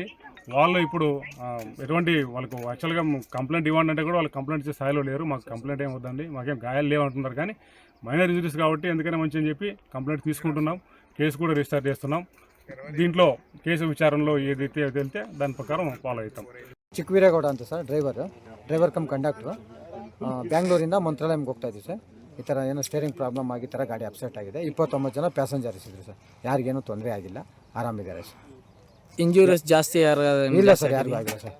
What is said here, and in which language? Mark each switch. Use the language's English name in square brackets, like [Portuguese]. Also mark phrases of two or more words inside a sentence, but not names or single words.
[Telugu] వాళ్ళు ఇప్పుడు ఎటువంటి వాళ్ళకు యాక్చువల్గా కంప్లైంట్ ఇవ్వండి అంటే కూడా వాళ్ళు కంప్లైంట్ ఇచ్చే స్థాయిలో లేరు. మాకు కంప్లైంట్ ఏం వద్దండి, మాకేం గాయాలు లేవు అంటున్నారు. కానీ [English] minor injuries [Telugu] కాబట్టి ఎందుకైనా మంచి అని చెప్పి కంప్లైంట్ తీసుకుంటున్నాం. కేసు కూడా రిజిస్టర్ చేస్తున్నాం. దీంట్లో కేసు విచారణలో ఏదైతే వెళ్తే దాని ప్రకారం ఫాలో అవుతాం. [Kannada] ಚಿಕ್ಕವೀರೇಗೌಡ ಅಂತ ಸರ್, [English] driver cum conductor. [Kannada] ಬ್ಯಾಂಗ್ಳೂರಿಂದ ಮಂತ್ರಾಲಯಂಗೆ ಹೋಗ್ತಾ ಇದ್ವಿ ಸರ್. ಈ ಥರ ಏನೋ [English] steering problem [Kannada] ಆಗಿ ಈ ಥರ ಗಾಡಿ ಅಪ್ಸೆಟ್ ಆಗಿದೆ. 29 ಜನ ಪ್ಯಾಸೆಂಜರ್ಸ್ ಇದ್ರು ಸರ್. ಯಾರಿಗೇನೂ ತೊಂದರೆ ಆಗಿಲ್ಲ, ಆರಾಮಿದ್ದಾರೆ ಸರ್. ಇಂಜೂರೀಸ್ ಜಾಸ್ತಿ ಇಲ್ಲ ಸರ್, ಯಾರಿಗೂ ಆಗಿಲ್ಲ ಸರ್.